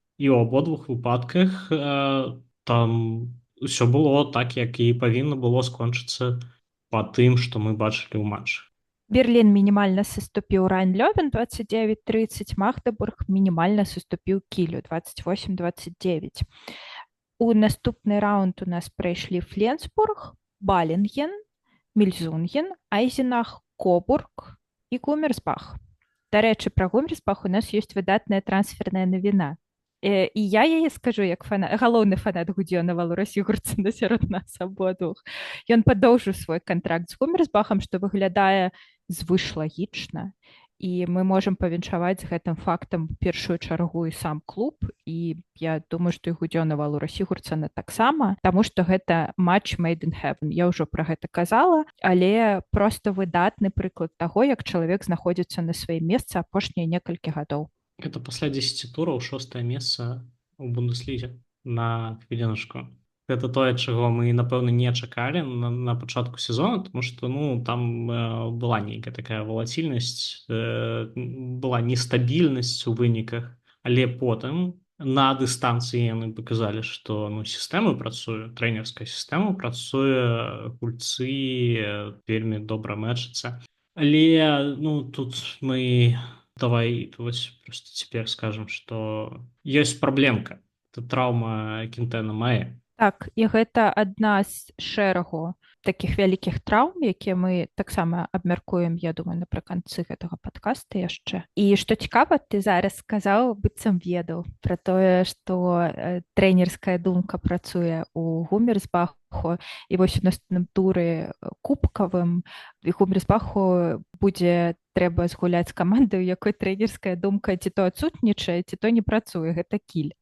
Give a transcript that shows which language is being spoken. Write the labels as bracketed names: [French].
[Belarusian] І ў абодвух выпадках там усё было так, як і павінна было скончыцца па тым, што мы бачылі ў матчы. Берлін мінімальна саступіў Райн-Лёвен 29-30, Магдебург мінімальна саступіў Кілю 28-29. У наступны раунд у нас прайшлі Фленсбург, Балінген, Мільзунген, Айзенах, Кобург і Гумерсбах. Дарэчы, пра Гумерсбах у нас ёсць выдатная трансферная навіна. І я яе скажу як галоўны фанат Гудзёна Валора Сігурдсена сярод нас абодвух. Ён падоўжыў свой кантракт з Гумерсбахам, што выглядае звышлагічна. І мы можам павіншаваць з гэтым фактам першую чаргу і сам клуб. І я думаю, што і Гудзёна Валора Сігурдсена таксама, таму што гэта матч [English] made in heaven. [Belarusian] Я ўжо пра гэта казала, але проста выдатны прыклад таго, як чалавек знаходзіцца на сваім месцы апошнія некалькі гадоў. Это пасля 10 тураў 6е месца ў Бундеслізе на хвіліначку. Гэта тое, чаго мы, напэўна, не чакалі на пачатку сезона, тому што там была нейкая такая валацільнасць, была нестабільнасць у выніках, але потым на дыстанцыі яны паказалі, што сістэма працуе, трэнерская сістэма працуе, гульцы вельмі добра мэчацца. Але тут мы... [Russian] Давай просто теперь скажем, что есть проблемка. [Belarusian] Это траўма Кінтэна Мае. Так, і гэта адна з шэрагу такіх вялікіх траўм, якія мы таксама абмяркуем, я думаю, напрыканцы гэтага падкаста яшчэ. І што цікава, ты зараз сказаў, быццам ведаў пра тое, што трэнерская думка працуе ў Гумерсбаху, і вось у наступным туры кубкавым Гумерсбаху будзе трэба згуляць з камандай, у якой трэнерская думка ці то адсутнічае, ці то не працуе, гэта Кіль.